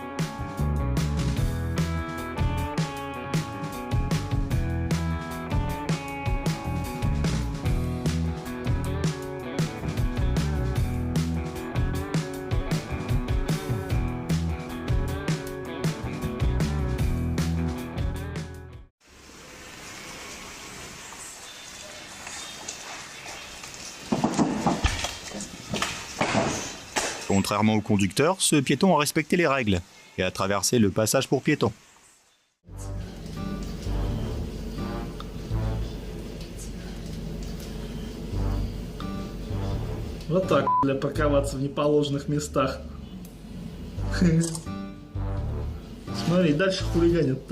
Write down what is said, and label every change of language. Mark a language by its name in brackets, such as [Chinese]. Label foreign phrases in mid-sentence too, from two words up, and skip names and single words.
[French] Contrairement au conducteur, ce piéton a respecté les règles et a traversé le passage pour piétons. [Russian] Вот так, бля, парковаться в неположенных местах. Смотри, дальше хулиганят-то.